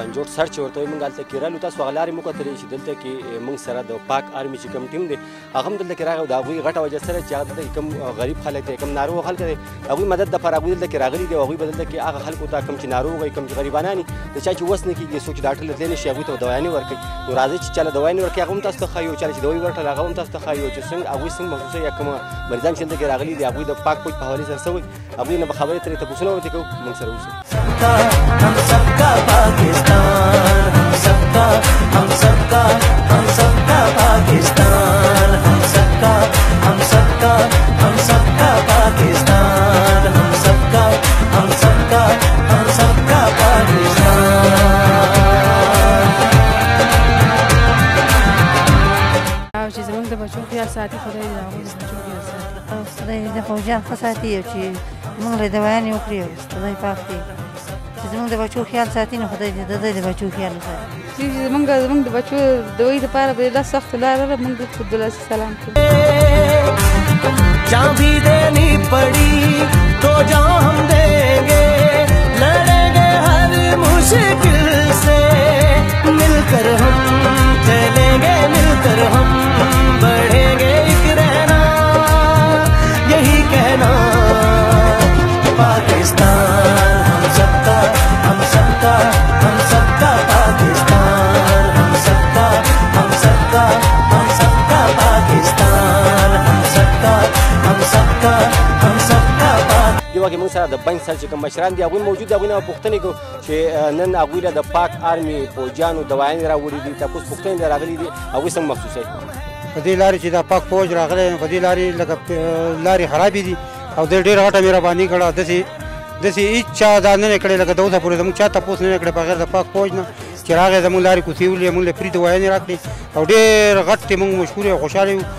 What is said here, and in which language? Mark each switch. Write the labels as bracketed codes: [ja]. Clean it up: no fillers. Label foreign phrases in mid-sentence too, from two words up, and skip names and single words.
[ps] سرچ ورته وایي موږ هلته کې رالو تاسو هغه لارې مو کتلې چې دلته کې موږ سره د پاک آرمي چې کوم ټیم دی هغه هم دلته کې راغی او د هغوی غټه وجه سره چې هغه دلته کوم غریب خلک دی کوم ناروغ خلک دی هغوی مدد دپاره هغوی دلته کې راغلي دي او هغوی به دلته کې هغه خلکو ته کوم چې ناروغ وي کوم چې غریبانان دي د چا چې وس نه کېږي څوک چې ډاکټر ته تللی نه شي هغوی ته دوايانې ورکوي نو راځئ چې چا له دوايانې ورکوي هغه هم تاسو ته ښایي او چا چې دوايي ورکړله هغه هم تاسو ته ښایي او چې څنګه هغوی څنګه محسوسه یا کومه مریضان چې دلته کې راغلي دي هغوی د پاک پوج په حوالې سره څه وایي هغوی نه به خبرې ترې تپوسونه ورته کوو موږ سره اوسئ [ur] ہم سب کا پاکستان ہم سب کا پاکستان ہم سب کا پاکستان ہم سب کا پاکستان [ps] چې زموږ د بچو خیال ساتي خدای دې د هغوی د بچو خیال ساتي خدای د فوجیان ښه ساتي او چې موږ له دوايانې وکړي او خدای پاک دی چې زموږ د بچو خیال ساتي نو خدای دې د دوی د بچو خیال وساتي چې زموږ د بچو د دوی دپاره به دا سخته لاره ده موږ درته عبدالعزیز سلام کوو [ur] جان بھی دینی پڑی تو جان ہم دیں گے لڑیں گے ہر مشکل سے مل کر ہم چلیں گے مل کر ہم بڑھیں گے ایک رہنا یہی کہنا پاکستان ہم سب کا پاکستان ہم سب کا پاکستان [ps] دې واقع موږ سره د بنک سره چې کوم مشران دي هغوی موجود دي هغوی نه به پوښتنې کوو چې نن هغوی له د پاک آرمي فوجیانو دوايانې راوړي دي تپوس پوښتنې ته راغلي دي هغوی څنګه محسوسوي په دې لارې چې دا پاک فوج راغلی په دې لارې لکه لارې خرابې دي او دوی ډېره غټه مهرباني کړه داسې هېڅ چا دا نه دی کړی لکه د اوسه پورې زموږ چا تپوس نه دی کړی بغیر د پاک فوج نه چې راغی زموږ لارې کوڅې ولې موږ له فري دوايانې راکړې او ډېر غټ دی موږ مشهور یو خوشحاله یو